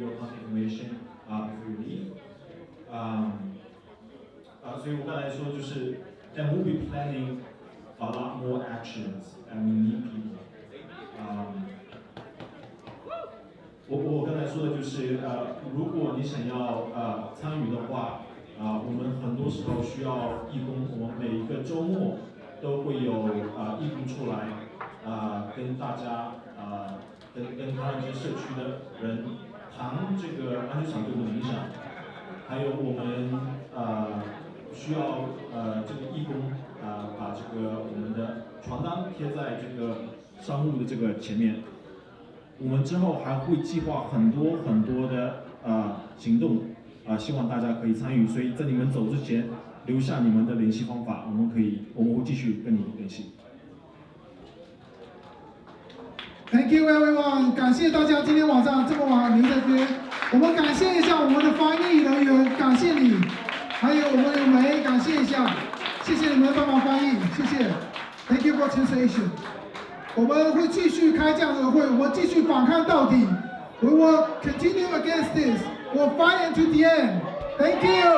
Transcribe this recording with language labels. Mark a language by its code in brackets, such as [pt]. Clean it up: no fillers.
[en] your contact information before you leave. [zh] 所以我刚才说就是 [en] and we'll be planning a lot more actions and we need people. [zh] 我刚才说的就是如果你想要参与的话，我们很多时候需要义工，我们每一个周末都会有义工出来跟大家跟他们这社区的人谈这个安全场对我们的影响，还有我们需要这个义工把这个我们的传单贴在这个商务的这个前面。我们之后还会计划很多的行动希望大家可以参与。所以在你们走之前留下你们的联系方法，我们会继续跟你联系。 [en] Thank you everyone， [zh] 感谢大家今天晚上这么晚留在这边。我们感谢一下我们的翻译人员，感谢你，还有我们的梅，感谢一下，谢谢你们帮忙翻译，谢谢。 [en] Thank you for translation。 [zh] 我们会继续开这样的会，我们继续反抗到底。 [en] We will continue against this. We'll fight until the end. Thank you.